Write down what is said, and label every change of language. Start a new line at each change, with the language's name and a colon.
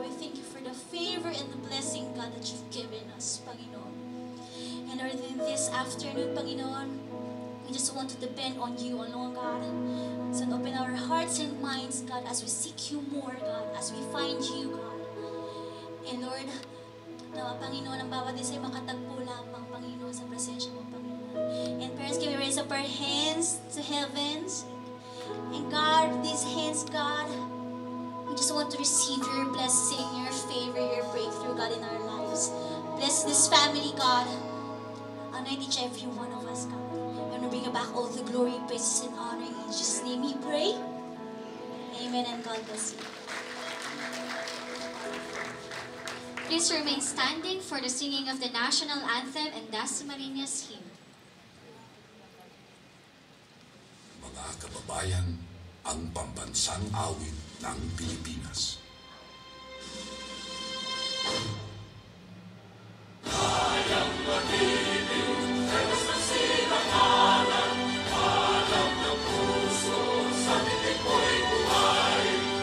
English: We thank you for the favor and the blessing, God, that you've given us, Panginoon. And Lord, in this afternoon, Panginoon, we just want to depend on you alone, God. So open our hearts and minds, God, as we seek you more, God, as we find you, God.
Filipino: And Lord, na Panginoon, ang bawat isa ay makatagpo lamang, Panginoon, sa presensya mo, Panginoon.
English: And parents, can we raise up our hands to heavens? And God, these hands, God, we just want to receive your blessing, your favor, your breakthrough, God, in our lives. Bless this family, God. Anoint each every one of us, God. And we bring back all the glory, praises, and honor. In Jesus' name we pray. Amen, and God bless you. Please remain standing for the singing of the national anthem and Dasmariñas hymn.
Filipino: Mga kababayan, ang pambansang awit ng Pilipinas. Kayang mag-ibig, tewas ng sinakalan, alam ng puso, sa titik mo'y buhay.